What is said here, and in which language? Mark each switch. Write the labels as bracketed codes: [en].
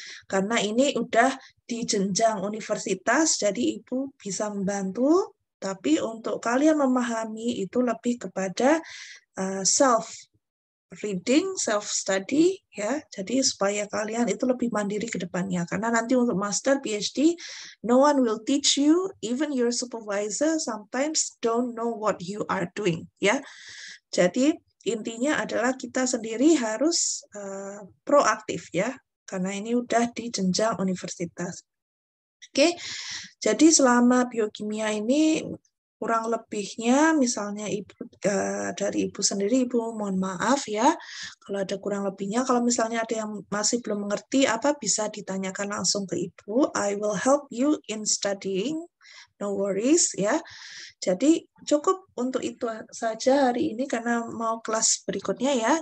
[id] Karena ini udah di jenjang universitas, jadi Ibu bisa membantu, tapi untuk kalian memahami itu lebih kepada self reading, self-study, ya. Jadi supaya kalian itu lebih mandiri ke depannya. Karena nanti untuk [en] master, PhD, no one will teach you, even your supervisor sometimes don't know what you are doing, ya. [id] Jadi intinya adalah kita sendiri harus proaktif, ya. Karena ini udah di jenjang universitas. Oke, jadi selama biokimia ini kurang lebihnya misalnya dari Ibu sendiri, Ibu mohon maaf ya kalau ada kurang lebihnya. Kalau misalnya ada yang masih belum mengerti apa bisa ditanyakan langsung ke Ibu. [en] I will help you in studying, no worries ya. [id] Jadi cukup untuk itu saja hari ini karena mau kelas berikutnya ya.